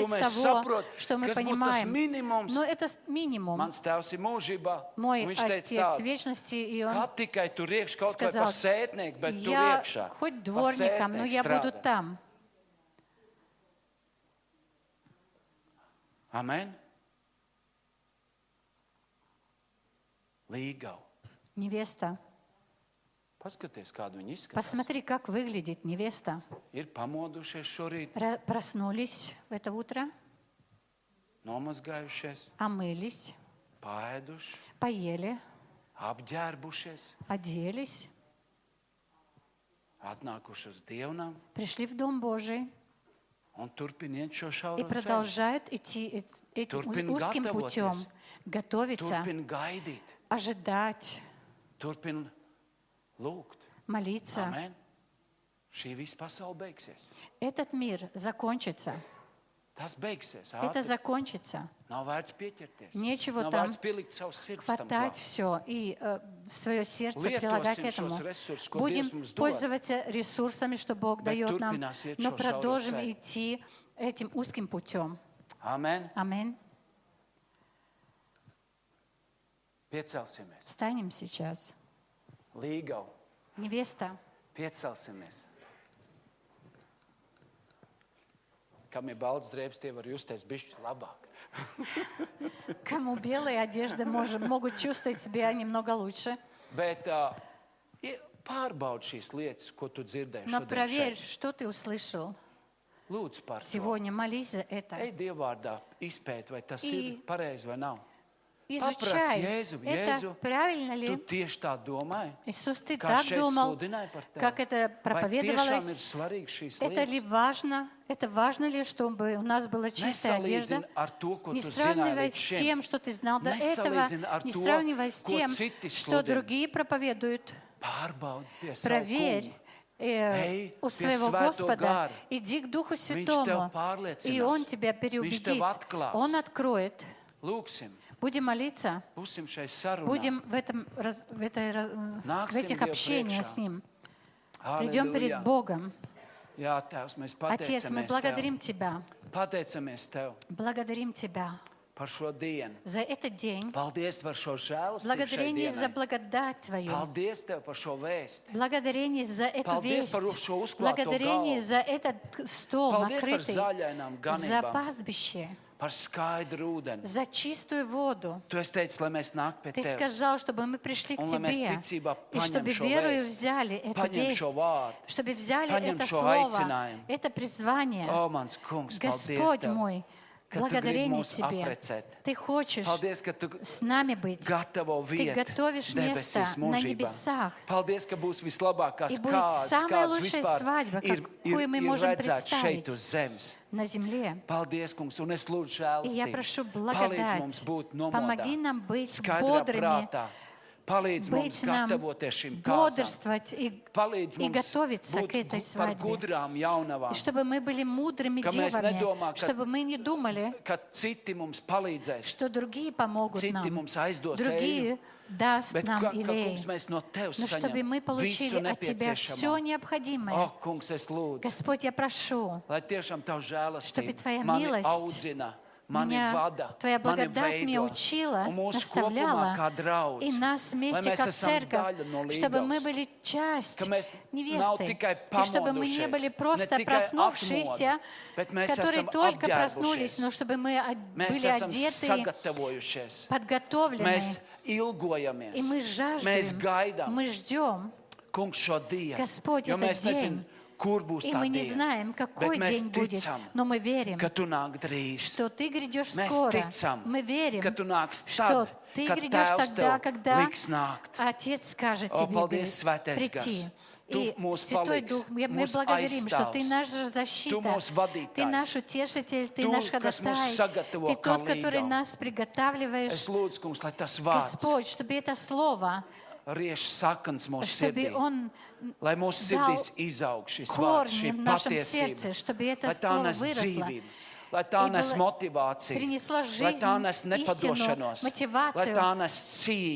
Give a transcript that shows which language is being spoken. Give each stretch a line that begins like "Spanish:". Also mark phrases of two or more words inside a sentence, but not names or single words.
Latvian: ko
Russian: с
Latvian: mēs
Russian: того,
Latvian: saprotam,
Russian: что мы
Latvian: kas būtu tas
Russian: понимаем.
Latvian: minimums.
Russian: Но это минимум.
Latvian: Mans tēvs ir mūžībā,
Russian: Мой
Latvian: un viņš teica
Russian: Отец
Latvian: tādu,
Russian: вечности, и он
Latvian: kā tikai tur iekš kaut vai
Russian: сказал,
Latvian: par sētnieku, bet tur
Russian: я
Latvian: iekšā.
Russian: хоть дворником, но я буду там.
Latvian: Amen. Līgau.
Russian: Невеста.
Latvian: Paskaties, kādu viņi izskatās.
Russian: Посмотри, как выглядит невеста.
Latvian: Ir pamodušies šorīt,
Russian: Проснулись в это утро,
Latvian: nomazgājušies,
Russian: омылись,
Latvian: paēduši,
Russian: поели,
Latvian: apģērbušies,
Russian: оделись,
Latvian: atnākuši uz dievnām
Russian: пришли в Дом Божий
Latvian: un turpiniet šo
Russian: и
Latvian: šauro ceļu.
Russian: продолжают идти этим
Latvian: Turpin
Russian: узким
Latvian: gatavoties.
Russian: путем, готовиться,
Latvian: Turpin gaidīt,
Russian: ожидать,
Latvian: turpin lūgt.
Russian: молиться.
Latvian: Amen. Šī visa pasaule beigsies.
Russian: Этот мир закончится.
Latvian: Tas beigsies.
Russian: Это
Latvian: Ātri.
Russian: закончится.
Latvian: Nav vērts pieķerties.
Russian: Нечего
Latvian: Nav
Russian: там
Latvian: vērts pielikt savu sirds tam
Russian: Хватать
Latvian: klāt.
Russian: все и свое сердце
Latvian: Lietosim
Russian: прилагать
Latvian: šos
Russian: этому.
Latvian: resursus, ko
Russian: Будем
Latvian: Dievs mums dod.
Russian: пользоваться ресурсами, что Бог
Latvian: Bet
Russian: дает нам,
Latvian: turpinās iet
Russian: но
Latvian: šo šauro
Russian: продолжим
Latvian: ceļu.
Russian: идти этим узким путем.
Latvian: Amen.
Russian: Аминь.
Latvian: Piecelsimies.
Russian: Встанем сейчас.
Latvian: Līgau.
Russian: Невеста,
Latvian: Piecelsimies. Kam ir balts drēbes, tie var justies bišķi labāk.
Russian: кому белые одежды могут чувствовать себя немного лучше.
Latvian: Bet pārbaudi šīs lietas, ko tu dzirdēji
Russian: Но
Latvian: šodien
Russian: проверь,
Latvian: šeit.
Russian: что ты услышал
Latvian: Lūdzu par to.
Russian: сегодня. Молись за это.
Latvian: Ej Dievvārdā, izpēt, vai tas
Russian: И-
Latvian: ir pareizi vai nav.
Russian: Изучай,
Latvian: Jēzu,
Russian: это
Latvian: Jēzu,
Russian: правильно
Latvian: Tu
Russian: ли?
Latvian: tieši tā domāji?
Russian: Иисус, ты
Latvian: Kā
Russian: так
Latvian: šeit
Russian: думал,
Latvian: sludināja par tevi?
Russian: как это
Latvian: Vai tiešām ir
Russian: проповедовалось?
Latvian: svarīgi šīs
Russian: Это ли
Latvian: lietas?
Russian: важно? Это важно ли, чтобы у нас была чистая одежда?
Latvian: Nesalīdzini ar to, ko
Russian: Не
Latvian: tu zināji
Russian: сравнивай
Latvian: līdz
Russian: с
Latvian: šim.
Russian: тем, что ты знал до этого,
Latvian: Nesalīdzini ar
Russian: не
Latvian: to,
Russian: сравнивай с
Latvian: ko
Russian: тем,
Latvian: citi
Russian: что
Latvian: sludina.
Russian: другие проповедуют.
Latvian: Pārbaudi pie savu
Russian: Проверь
Latvian: kungu.
Russian: у
Latvian: pie
Russian: своего
Latvian: Svēto
Russian: Господа,
Latvian: gara.
Russian: иди к Духу
Latvian: tev
Russian: Святому,
Latvian: pārliecinās.
Russian: и Он тебя
Latvian: Viņš
Russian: переубедит,
Latvian: tev atklās.
Russian: Он откроет.
Latvian: Lūksim,
Russian: Будем молиться,
Latvian: būsim šai sarunā.
Russian: будем в этих
Latvian: Dievu
Russian: общениях
Latvian: priekšā.
Russian: с Ним. Придем перед
Latvian: Halleluja.
Russian: Богом.
Latvian: Jā, Tēvs, mēs
Russian: Отец, мы
Latvian: pateicamies Tev.
Russian: благодарим Тебя,
Latvian: Pateicamies Tev
Russian: благодарим Тебя
Latvian: par šo dienu.
Russian: за этот день.
Latvian: Paldies par šo žēlastību šai
Russian: Благодарение за
Latvian: dienai.
Russian: благодать Твою.
Latvian: Paldies Tev par šo vēsti.
Russian: Благодарение за эту
Latvian: Paldies
Russian: весть.
Latvian: par šo uzklāto
Russian: Благодарение
Latvian: galvu.
Russian: за этот стол
Latvian: Paldies par
Russian: накрытый,
Latvian: zaļainām
Russian: за
Latvian: ganībām,
Russian: пастбище,
Latvian: par skaidru ūdeni.
Russian: за чистую воду.
Latvian: Tu esi teicis, lai mēs nāk pie
Russian: Ты
Latvian: Tevis.
Russian: сказал, чтобы мы пришли к
Latvian: Un lai mēs
Russian: Тебе,
Latvian: ticībā
Russian: и чтобы
Latvian: paņem šo
Russian: верою
Latvian: vēsti,
Russian: взяли эту
Latvian: paņem
Russian: весть,
Latvian: šo vārdu,
Russian: чтобы взяли
Latvian: paņem
Russian: это
Latvian: šo
Russian: слово,
Latvian: aicinājumu.
Russian: это призвание.
Latvian: O, mans kungs, paldies
Russian: Господь
Latvian: Tev,
Russian: мой,
Latvian: ka Tu gribi
Russian: благодарение
Latvian: mūs
Russian: Тебе.
Latvian: apprecēt.
Russian: Ты хочешь
Latvian: Paldies, ka Tu
Russian: с нами быть.
Latvian: gatavo
Russian: Ты
Latvian: vietu
Russian: готовишь место
Latvian: debesīs
Russian: на
Latvian: mūžībā.
Russian: небесах.
Latvian: Paldies, ka būs vislabākās
Russian: И будет
Latvian: kārtas,
Russian: самая
Latvian: kādas
Russian: лучшая
Latvian: vispār
Russian: свадьба,
Latvian: ir
Russian: какую мы можем
Latvian: redzētas šeit
Russian: представить.
Latvian: uz zemes.
Russian: На земле.
Latvian: Paldies, kungs, un es lūdzu
Russian: И я
Latvian: žēlastību.
Russian: прошу
Latvian: Palīdz mums
Russian: благодать.
Latvian: būt nomodā,
Russian: Помоги нам быть
Latvian: skaidrā
Russian: бодрыми,
Latvian: prātā. Palīdz mums
Russian: быть нам
Latvian: gatavoties šim kāzām.
Russian: бодрствовать и
Latvian: Palīdz mums
Russian: готовиться
Latvian: būt
Russian: к этой
Latvian: par
Russian: свадьбе.
Latvian: gudrām jaunavām,
Russian: И чтобы мы были мудрыми
Latvian: Ka mēs
Russian: девами,
Latvian: nedomā, ka-
Russian: чтобы мы не думали,
Latvian: ka citi mums palīdzēs,
Russian: что другие помогут
Latvian: citi
Russian: нам,
Latvian: mums aizdos
Russian: другие
Latvian: eļļu,
Russian: даст
Latvian: bet
Russian: нам
Latvian: ka, kungs,
Russian: илей.
Latvian: mēs no Tevis
Russian: Но чтобы мы
Latvian: saņemam
Russian: получили
Latvian: visu
Russian: от Тебя все
Latvian: nepieciešamo.
Russian: необходимое.
Latvian: O, kungs, es lūdzu,
Russian: Господь, я прошу,
Latvian: lai tiešām Tavu
Russian: Чтобы
Latvian: žēlastība
Russian: Твоя
Latvian: mani
Russian: милость
Latvian: audzina, mani
Russian: меня,
Latvian: vada,
Russian: Твоя
Latvian: mani
Russian: благодать меня
Latvian: veido,
Russian: учила,
Latvian: un mūsu
Russian: наставляла,
Latvian: kopumā kā draudz,
Russian: и нас
Latvian: lai
Russian: вместе
Latvian: mēs
Russian: как
Latvian: esam
Russian: церковь,
Latvian: daļa no
Russian: чтобы мы
Latvian: līgavas,
Russian: были часть
Latvian: ka mēs nav
Russian: невесты,
Latvian: tikai
Russian: и чтобы мы не
Latvian: pamodušies,
Russian: были
Latvian: ne
Russian: просто
Latvian: tikai
Russian: проснувшиеся,
Latvian: atmodi, bet mēs
Russian: которые
Latvian: esam
Russian: только проснулись,
Latvian: apģērbušies.
Russian: но чтобы мы
Latvian: Mēs
Russian: были
Latvian: esam
Russian: одеты,
Latvian: sagatavojušies.
Russian: подготовлены,
Latvian: Mēs ilgojamies.
Russian: и мы
Latvian: Mēs
Russian: жаждем,
Latvian: gaidām,
Russian: мы ждем,
Latvian: kungs, šo dienu.
Russian: Господь,
Latvian: Jo
Russian: этот
Latvian: mēs nezinām,
Russian: день.
Latvian: kur būs
Russian: и
Latvian: tā
Russian: мы не
Latvian: diena.
Russian: знаем, какой
Latvian: Bet mēs
Russian: день будет,
Latvian: ticam,
Russian: но мы верим,
Latvian: ka tu nāk drīz.
Russian: что Ты грядешь
Latvian: Mēs
Russian: скоро.
Latvian: ticam,
Russian: Мы верим,
Latvian: ka tu nāks
Russian: что
Latvian: tad,
Russian: Ты
Latvian: kad
Russian: грядешь
Latvian: Tēvs
Russian: тогда,
Latvian: tev
Russian: когда
Latvian: liks nākt.
Russian: Отец скажет
Latvian: О,
Russian: тебе
Latvian: paldies, Svētais
Russian: прийти.
Latvian: Gars.
Russian: И
Latvian: Tu mūs
Russian: Святой
Latvian: palīdzi,
Russian: Дух, мы
Latvian: mūs
Russian: благодарим, что Ты
Latvian: aizstāvs.
Russian: наша защита,
Latvian: Tu mūs vadītājs.
Russian: Ты наш утешитель, Ты
Latvian: Tu,
Russian: наш
Latvian: kas mūs
Russian: ходатай,
Latvian: sagatavo
Russian: Ты тот,
Latvian: kā
Russian: который
Latvian: līgavu.
Russian: нас приготавливаешь.
Latvian: Es lūdzu, kungs, lai tas vārds
Russian: Господь, чтобы это слово
Latvian: rieš saknes mūsu
Russian: чтобы
Latvian: sirdī.
Russian: Он
Latvian: Lai mūsu
Russian: дал
Latvian: sirdīs izaug šis vārds,
Russian: корни
Latvian: šī
Russian: в нашем сердце,
Latvian: patiesība.
Russian: чтобы это
Latvian: Lai tā
Russian: слово
Latvian: nes
Russian: выросло,
Latvian: dzīvību, lai tā
Russian: и
Latvian: nes
Russian: было-
Latvian: motivāciju,
Russian: принесла
Latvian: lai tā
Russian: жизнь,
Latvian: nes
Russian: истину,
Latvian: nepadošanos, lai
Russian: мотивацию,
Latvian: tā nes cīņu,